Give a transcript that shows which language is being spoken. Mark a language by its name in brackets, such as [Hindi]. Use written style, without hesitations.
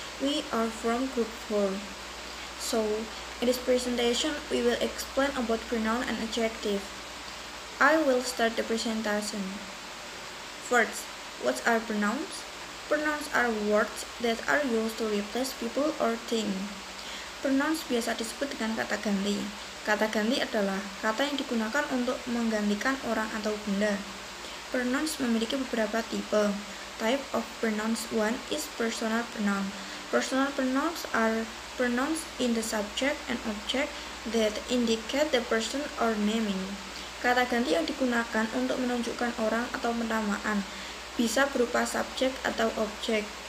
[English] We are from group 4. So, in this presentation, we will explain about pronoun and adjective. I will start the presentation. First, what are pronouns? Pronouns are words that are used to replace people or things. [Indonesian] Pronouns biasa disebut dengan kata ganti. Kata ganti adalah kata yang digunakan untuk menggantikan orang atau benda. Pronouns memiliki beberapa tipe. [English] Type of pronouns 1 is personal pronoun. Personal pronouns are pronouns in the subject and object that indicate the person or naming. [Indonesian] Kata ganti yang digunakan untuk menunjukkan orang atau penamaan bisa berupa subjek atau objek.